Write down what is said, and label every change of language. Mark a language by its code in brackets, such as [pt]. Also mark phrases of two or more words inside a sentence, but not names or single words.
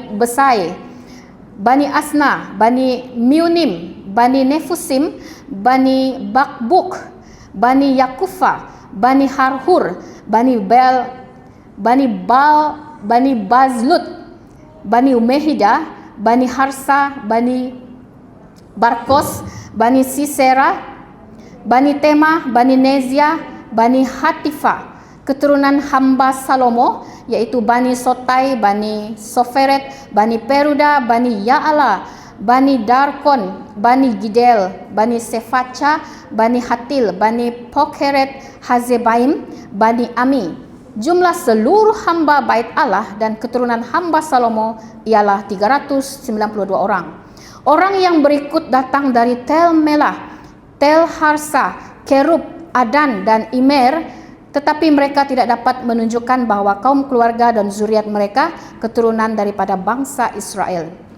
[id] Besai, Bani Asna, Bani Miunim, Bani Nefusim, Bani Bakbuk, Bani Yakufa, Bani Harhur, Bani Bel, Bani Bal, Bani Bazlut, Bani Umehida, Bani Harsa, Bani Barkos, Bani Sisera, Bani Tema, Bani Nezia, Bani Hatifa, keturunan hamba Salomo, yaitu Bani Sotai, Bani Soferet, Bani Peruda, Bani Ya'ala, Bani Darkon, Bani Gidel, Bani Sefaca, Bani Hatil, Bani Pokheret, Hazebaim, Bani Ami. Jumlah seluruh hamba bait Allah dan keturunan hamba Salomo ialah 392 orang. Orang yang berikut datang dari Tel Melah, Tel Harsa, Kerub, Adan dan Imer, tetapi mereka tidak dapat menunjukkan bahwa kaum keluarga dan zuriat mereka keturunan daripada bangsa Israel.